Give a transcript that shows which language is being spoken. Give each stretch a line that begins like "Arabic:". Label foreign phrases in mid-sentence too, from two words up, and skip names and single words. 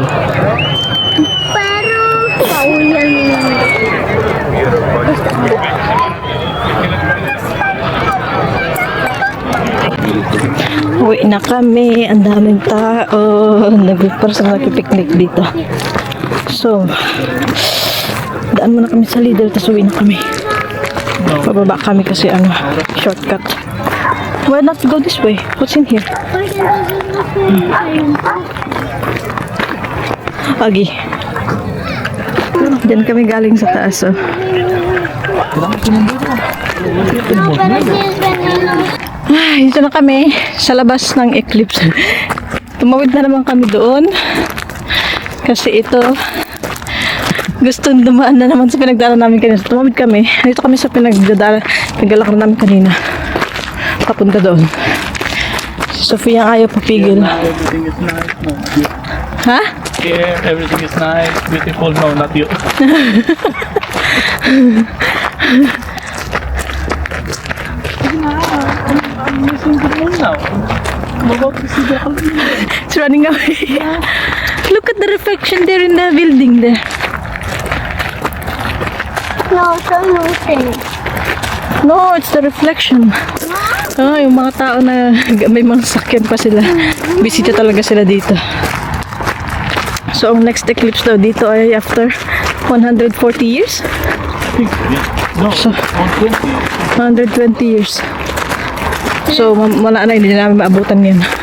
Spanish: Pero maullando.
Filipino: Uwi na kami. Ang daming tao. Parang nagpipiknik dito. So, daan muna kami sa Lidl, tapos uwi na kami. Pababa kami kasi shortcut.
English: Why not go this way? What's in here?
Filipino: Agi. Diyan kami galing sa taas. Oh.
Spanish: No, pero sí es veneno.
Filipino: Ay, dito na kami sa labas ng Eclipse. Tumawid na naman kami doon. Kasi ito, gusto dumaan na naman sa pinagdala namin kanina. So, tumawid kami. Dito kami sa pinaglalakar namin kanina. Papunta doon. Si Sofia ang ayaw papigil.
English: Everything is nice. No. Ha? Here, everything is nice, beautiful. No, not you. I'm missing the moon now. I'm about to see the whole moon. It's running away. Look at the reflection there in the building there. No, soy losing. No, it's the reflection.
Filipino: Yung mga tao na may mga sakyan pa sila. Bisita talaga sila dito. So, ang next eclipse daw dito ay
English: after 140 years. No, So, 120. 120 years.
Filipino: So, wala na, hindi na namin maabutan yan.